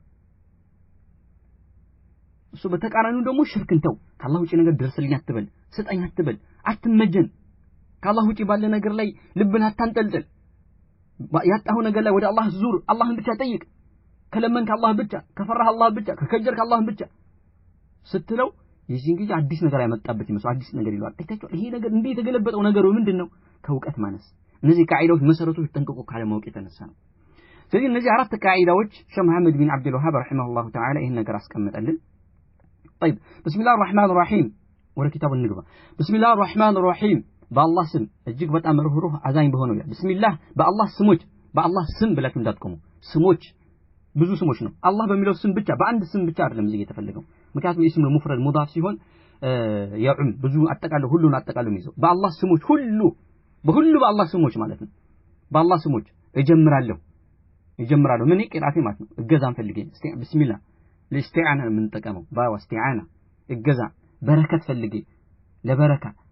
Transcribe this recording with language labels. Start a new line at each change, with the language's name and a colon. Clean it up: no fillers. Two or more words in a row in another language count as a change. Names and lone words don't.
Amharic: እሱ በተቃራኒው ደግሞ ሽርክን ተው ከአላህ ውጪ ነገር ደርስልኝ አትበል ስጠኝ አትበል አትመጀን ከአላህ ውጪ ባለ ነገር ላይ ልብን አታንጠልጥል ያጣው ነገር ላይ ወደ አላህ ዙር አላህን ብቻ ጠይቅ ከለመንክ አላህ ብቻ ከፈራህ አላህ ብቻ ከከጀርክ አላህ ብቻ ስትለው የዚህ ጊዜ አዲስ ነገር ያመጣበት ይመስል አዲስ ነገር ይሏል አይታችሁ ይሄ ነገር እንዴ የተገለበጠው ነገሩ ምንድነው ከውቀት ማነስ እነዚህ ቃዒዳዎች መሰረቶች ጠንቅቆ ካለ ማወቅ የተነሳ ነው ስለዚህ እነዚህ አራት ቃዒዳዎች ሼህ መሐመድ ቢን አብዱል ወሃብ ረሂመሁላህ ተዓላ ይሄን ነገር አስቀመጠልን
Arabic: طيب بسم الله الرحمن الرحيم
Amharic: ወደ ኪታቡ እንግባ
Arabic: بسم الله الرحمن
Amharic: الرحيم በአላህ ስም እጅግ በጣም ሩህሩህ አዛኝ በሆነው ያ
Arabic: بسم الله
Amharic: በአላህ ስሞች በአላህ ስም ብላችሁ እንዳትቆሙ ስሞች ብዙ ስሞች ነው አላህ በሚለው ስም ብቻ በአንድ ስም ብቻ አይደለም እዚህ የተፈለገው ምክንያቱም የስም
Arabic: مفرد مضاف
Amharic: ሲሆን ያዑም ብዙ አጠቃለው ሁሉን አጠቃለው ይዘው በአላህ ስሞች ሁሉ በአላህ ስሞች ማለት ነው በአላህ ስሞች እጀምራለሁ ምን ይቅራቴ ማለት ነው እገዛን ፈልጌ
Arabic: بسم الله للاستعانة
Amharic: ምን ተቀመው ባወስቲዓና እገዛ በረከት ፈልጌ ለበረካ